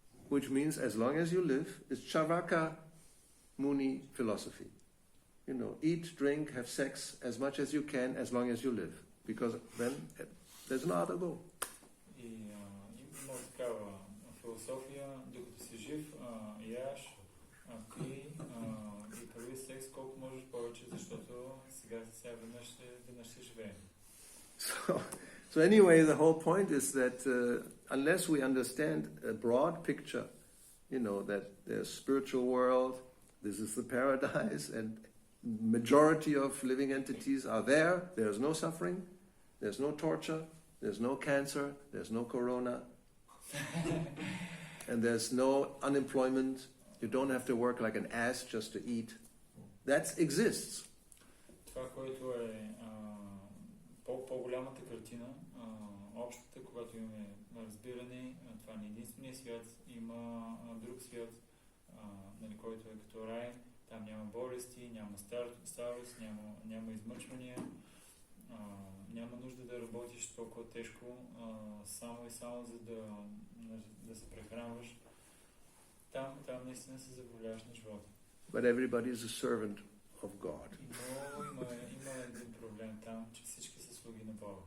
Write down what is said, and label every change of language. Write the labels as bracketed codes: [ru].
[en] Which means as long as you live, it's Charvaka Muni philosophy. You know, eat, drink, have sex as much as you can as long as you live. Because then there's no other goal. [bg] И има такава философия, докато си жив, яш, пи и прави секс колко можеш повече, защото сега веднъж се живее. [en] So anyway, the whole point is that unless we understand a broad picture, that there's spiritual world, this is the paradise, and majority of living entities are there. There's no suffering, there's no torture, there's no cancer, there's no corona. and there's no unemployment. You don't have to work like an ass just to eat. That exists. [bg] Това, което е по-голямата картина, общата, когато имаме разбиране, това не е единствения свят, има друг свят, нали, който е като рай, там няма болести, няма старост, няма измъчвания, няма нужда да работиш толкова тежко, само и само за да се прехранваш. Там наистина се забавляваш на живота. [en] But everybody is a servant of God. [bg] Има един проблем там, че всички са слуги на Бога.